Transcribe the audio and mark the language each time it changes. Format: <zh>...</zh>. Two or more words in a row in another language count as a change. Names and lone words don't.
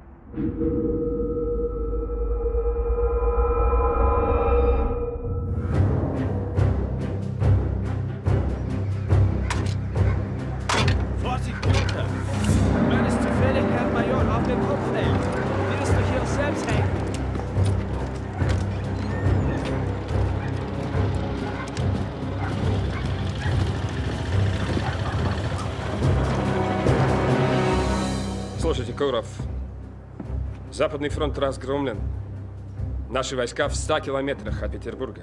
<de>Vorsicht, Günther! Wenn es zufällig Herr Major auf den Kopf fällt, wirst du hier selbst hängen.</de> <ru>Слушайте, Куров, Западный фронт разгромлен. Наши войска в 100 километрах от Петербурга.</ru>